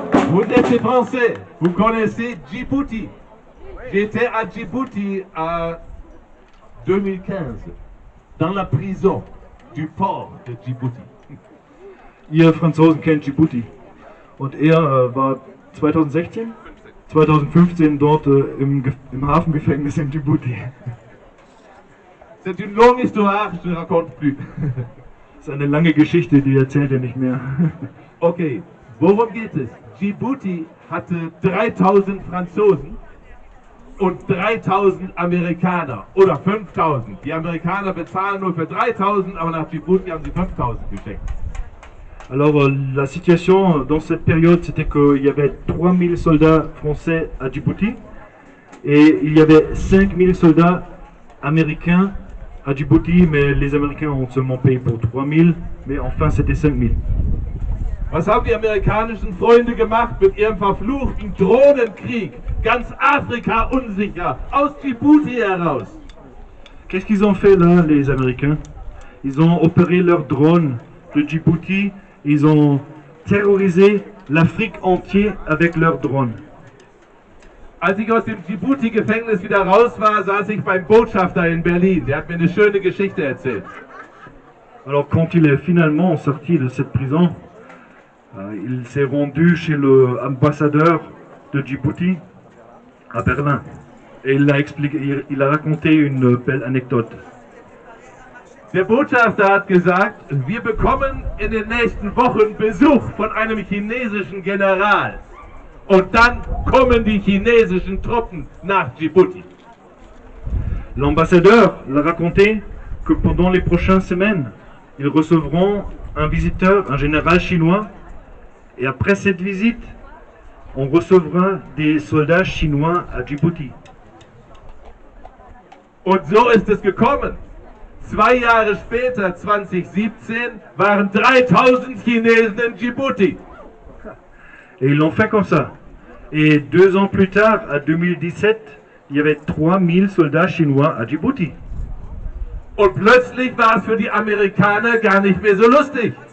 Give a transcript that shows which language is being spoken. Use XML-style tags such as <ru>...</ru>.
<fr>Vous êtes français, vous connaissez Djibouti. J'étais à Djibouti en 2015, dans la prison du port de Djibouti.</fr> <de>Ihr Franzosen kennt Djibouti. Und er war 2016, 2015 dort im Hafengefängnis in Djibouti.</de> <fr>C'est une longue histoire, je ne raconte plus.</fr> <de>Das ist eine lange Geschichte, die erzählt er nicht mehr. Okay, worum geht es? Djibouti hatte 3000 Franzosen und 3000 Amerikaner oder 5000. Die Amerikaner bezahlen nur für 3000, aber nach Djibouti haben sie 5000 geschenkt.</de> <fr>Alors la situation dans cette période, c'était qu'il y avait 3000 soldats français à Djibouti et il y avait 5000 soldats américains à Djibouti, mais les Américains ont seulement payé pour 3000, mais enfin c'était 5000.</fr> <de>Was haben die amerikanischen Freunde gemacht mit ihrem verfluchten Drohnenkrieg? Ganz Afrika unsicher, aus Djibouti heraus.</de> <fr>Qu'est-ce qu'ils ont fait là, les Américains? Ils ont opéré leurs drones de Djibouti, ils ont terrorisé l'Afrique entière avec leurs drones.</fr> <de>Als ich aus dem Djibouti-Gefängnis wieder raus war, saß ich beim Botschafter in Berlin. Der hat mir eine schöne Geschichte erzählt.</de> <fr>Alors quand il est finalement sorti de cette prison, il s'est rendu chez l'ambassadeur de Djibouti à Berlin et il a raconté une belle anecdote.</fr> <de>Der Botschafter hat gesagt, wir bekommen in den nächsten Wochen Besuch von einem chinesischen General. Und dann kommen die chinesischen Truppen nach Djibouti.</de> <fr>L'ambassadeur l'a raconté que pendant les prochaines semaines, ils recevront un visiteur, un général chinois, et après cette visite, on recevra des soldats chinois à Djibouti.</fr> <de>Und so ist es gekommen. 2 Jahre später, 2017, waren 3000 Chinesen in Djibouti.</de> <fr>Et ils l'ont fait comme ça. Et 2 ans plus tard, à 2017, il y avait 3000 soldats chinois à Djibouti.</fr> <de>Und plötzlich war es für die Amerikaner gar nicht mehr so lustig.</de>